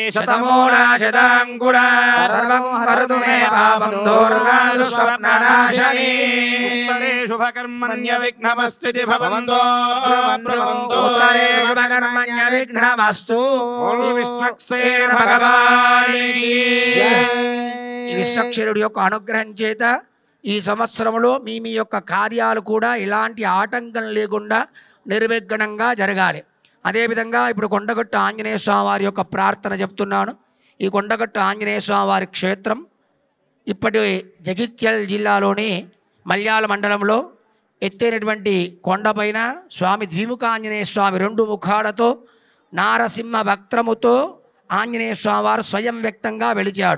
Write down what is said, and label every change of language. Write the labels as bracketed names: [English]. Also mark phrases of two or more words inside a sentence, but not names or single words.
[Sanskrit] शतमूलाशताङ्कुरा सर्वं करोतु मे पापं दोर्वादु स्वप्ननाशनी शुभकर्मण्य विघ्नमस्ति भवन्तो उत्तरे शुभकर्मण्य विघ्नमस्तु [Hindi] विश्वक्सेन भगवान् की [Telugu] ఈ విశ్వక్షరుడి యొక్క అనుగ్రహం చేత ఈ సంవత్సరంలో మీ యొక్క కార్యాలు కూడా ఇలాంటి ఆటంకం లేకుండా నిర్విఘ్నంగా జరగాలి. అదేవిధంగా ఇప్పుడు కొండగట్టు ఆంజనేయ స్వామి వారి యొక్క ప్రార్థన చెప్తున్నాను. ఈ కొండగట్టు ఆంజనేయ స్వామి వారి క్షేత్రం ఇప్పటి జగిత్యాల జిల్లాలోని మల్యాల మండలంలో ఎత్తైనటువంటి కొండపైన స్వామి ద్విముఖ ఆంజనేయ స్వామి 2 ముఖాలతో నారసింహ వక్త్రముతో ఆంజనేయ స్వామి వారు స్వయం వ్యక్తంగా వెలిచాడు.